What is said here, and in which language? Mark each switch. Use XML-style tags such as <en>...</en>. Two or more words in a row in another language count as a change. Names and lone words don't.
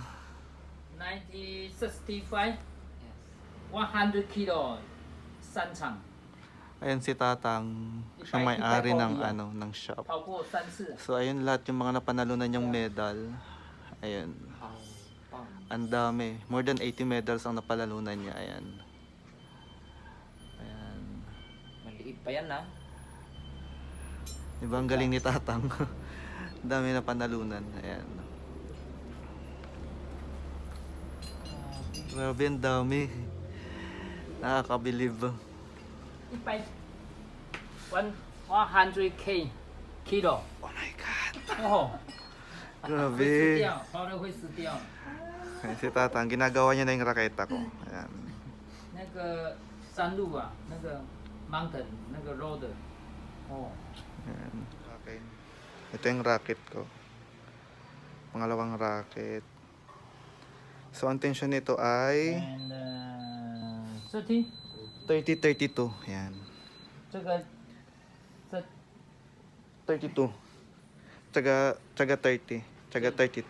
<zh>1965, 100 kilo, 三场</zh> <tl>Ayan si Tatang, siya may-ari ng ng shop.</tl> <zh>跑过3次。</zh> <tl>So ayun lahat yung mga napanalunan niyang medal. Ayun. Ang dami.</tl> <en>More than 80 medals</en> <tl>ang napalalunan niya. Ayan. Ayan. Maliit pa yan ah. Diba ang galing ni Tatang? Ang dami na panalunan. Ayan. Grabe ang dami. Nakakabilib.</tl> <zh>100k kilo。</zh> <en>Oh my God.</en> <zh>哦，会死</zh> <tl>Grabe.</tl> <zh>掉，跑了会死掉。</zh> <tl>Ayan, si Tatang, ginagawa niya na yung raketa ko. Ayan.</tl> <zh>那个山路啊，那个 mountain，那个 road，哦，</zh> <tl>Ayan. Okay. Ito yung racket ko. Pangalawang racket. So, ang tension nito ay</tl> <en>and 30，</en> <tl>30-32. Ayan.</tl> <zh>这个这</zh> <tl>32. Tsaga 30. Tsaga 32.</tl>